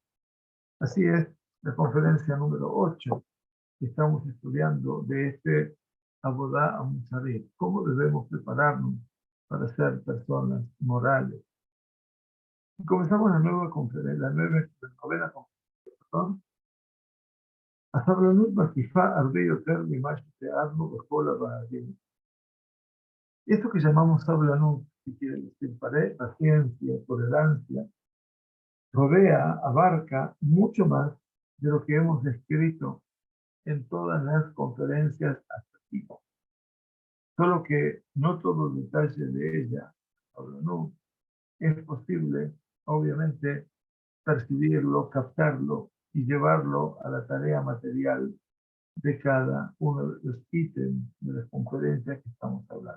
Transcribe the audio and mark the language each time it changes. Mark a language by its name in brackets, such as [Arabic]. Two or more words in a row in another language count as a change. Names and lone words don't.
[Spanish] Así es, la conferencia número 8 que estamos estudiando de este Abodá a Musarit, cómo debemos prepararnos para ser personas morales. Y comenzamos la nueva conferencia, la novena conferencia, perdón. [Hebrew] הסבלנות מקיפה הרבה יותר ממה שתיארנו בכל הוועדים. [Spanish] Esto que llamamos sablanut, que quiere decir paciencia, tolerancia, rodea, abarca mucho más de lo que hemos descrito en todas las conferencias hasta aquí. Solo que no todo el detalle de ella, sablanut, es posible, obviamente, percibirlo, captarlo y llevarlo a la tarea material de cada uno de los ítems de las conferencias que estamos hablando.